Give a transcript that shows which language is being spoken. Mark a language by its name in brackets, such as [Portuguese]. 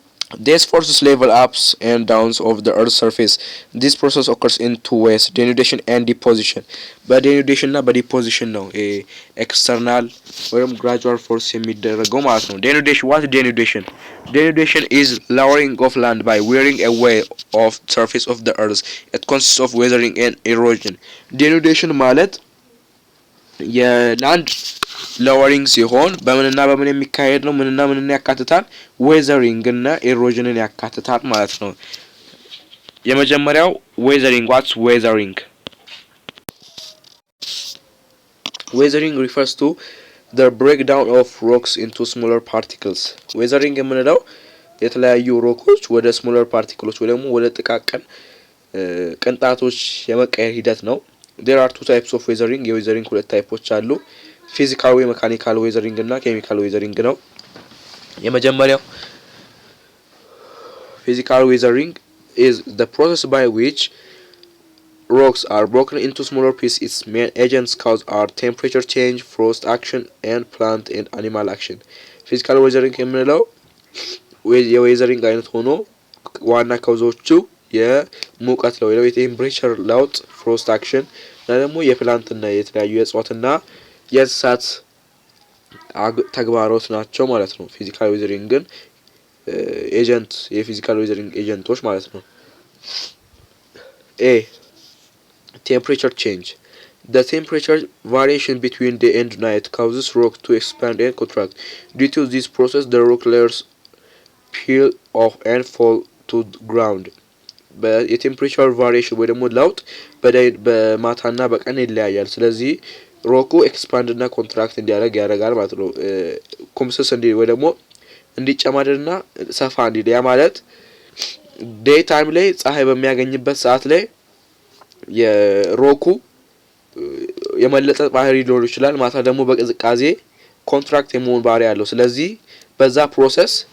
[English] These forces level ups and downs of the Earth's surface. This process occurs in two ways: denudation and deposition. [Amharic] በdenudation እና በdeposition ነው ኤክስተርናል ወይም gradual force የሚደረገው ማለት ነው። [English] denudation what denudation? Denudation is lowering of land by wearing away of surface of the earth. It consists of weathering and erosion. [Amharic] denudation ማለት የላንድ ሎወሪንግ ሲሆን በምንና በምን የሚካሄድ ነው? ምንና ምንን ያካትታል? ዌዘሪንግ እና ኤሮዥንን ያካትታል ማለት ነው። የመጀመሪያው ዌዘሪንግ [English] ዋትስ ዌዘሪንግ? ዌዘሪንግ refers to the breakdown of rocks into smaller particles. [Amharic] ዌዘሪንግ የምንለው የተለያዩ ሮኮች ወደ ስሞለር ፓርቲክሎች ወይ ደግሞ ወደ ጥቃቅን ቅንጣቶች የመቀየር ሂደት ነው። [English] There are two types of weathering. [Amharic] የዌዘሪንግ ሁለት ታይፖች አሉ። ፊዚካል ወይ ሜካኒካል ዌዘሪንግ እና ኬሚካል ዌዘሪንግ ነው። የመጀመሪያው ፊዚካል ዌዘሪንግ [English] is the process by which rocks are broken into smaller pieces. Its main agents cause are temperature change, frost action and plant and animal action. [Amharic] ፊዚካል ዌዘሪንግ የምንለው የዌዘሪንግ አይነት ሆኖ ዋና ካውዞቹ የሙቀት ለውጥ ወይ የቴምፕሬቸር ለውጥ፣ ፍሮስት አክሽን እና ደግሞ የፕላንት እና የተለያዩ የእጽዋትና የእንስሳት ተግባሮች ናቸው ማለት ነው። ፊዚካል ዌዘሪንግ ግን ኤጀንት የፊዚካል ዌዘሪንግ ኤጀንቶች ማለት ነው። ኤ [English] temperature change. The temperature variation between day and night causes rock to expand and contract. Due to this process, the rock layers peel off and fall to the ground. [Amharic] የቴምፕሬቸር ቫሪዬሽን ወይ ደግሞ ለውጥ በማታና በቀን ይለያያል። ስለዚህ ሮኩ ኤክስፓንድ እና ኮንትራክት እንዲያደርግ ያደርጋል ማለት ነው። ኮምሰስ እንዲ ወይ ደግሞ እንዲጨማደድና ሰፋ እንዲል ያ ማለት ዴይ ታይም ላይ ፀሐይ በሚያገኝበት ሰዓት ላይ የሮኩ የመለጠጥ ባህሪ ሊኖር ይችላል። ማታ ደግሞ በቅዝቃዜ ኮንትራክት የመሆን ባህሪ ያለው። ስለዚህ በዛ ፕሮሰስ